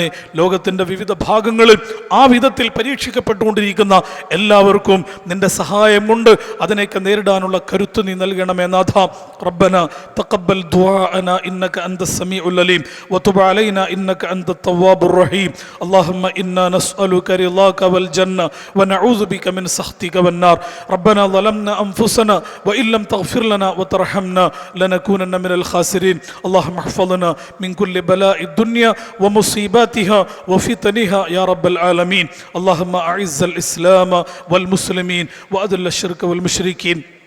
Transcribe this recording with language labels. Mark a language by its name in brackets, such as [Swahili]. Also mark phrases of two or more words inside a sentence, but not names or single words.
[Malayalam] ലോകത്തിൻ്റെ വിവിധ ഭാഗങ്ങളിൽ ആ വിധത്തിൽ പരീക്ഷിക്കപ്പെട്ടുകൊണ്ടിരിക്കുന്ന എല്ലാവർക്കും നിന്റെ സഹായം കൊണ്ട് അതിനെയൊക്കെ നേരിടാനുള്ള കരുത്ത് നീ നൽകണമേ നാഥ. [Arabic] ربنا تقبل دعاءنا إنك أنت السميع العليم وتب علينا إنك أنت التواب الرحيم. اللهم إنا نسألك رضاك والجنة ونعوذ بك من سخطك والنار. ربنا ظلمنا أنفسنا وإن لم تغفر لنا وترحمنا لنكونن من الخاسرين. اللهم احفظنا من كل بلاء الدنيا ومصيباتها وفتنها يا رب العالمين. اللهم أعز الإسلام والمسلمين وأذل الشرك والمشركين.